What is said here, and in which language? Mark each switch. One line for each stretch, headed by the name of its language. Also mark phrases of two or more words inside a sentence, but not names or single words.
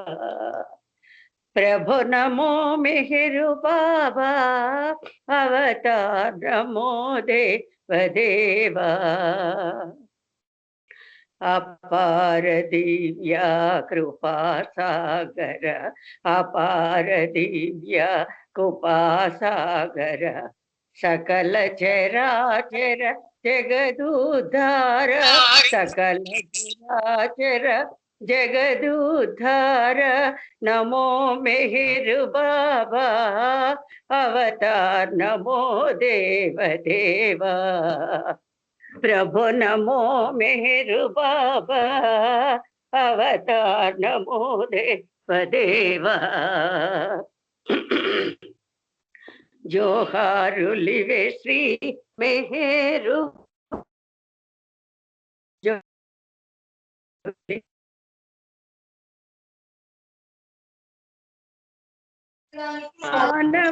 Hindi: प्रभु नमो मेहर बाबा अवतार, नमो देव देवा। अपार दिव्या कृपा सागर, अपार दिव्या कृपा सागर, सकल चराचर जगदुद्धार, सकल चराचर जगदुद्धार। नमो मेहर बाबा अवतार, नमो देव देवा। प्रभु नमो मेहर बाबा अवतार, नमो देव देवा।
Telugu: జోహారులివే శ్రీ మెహరు, మానవ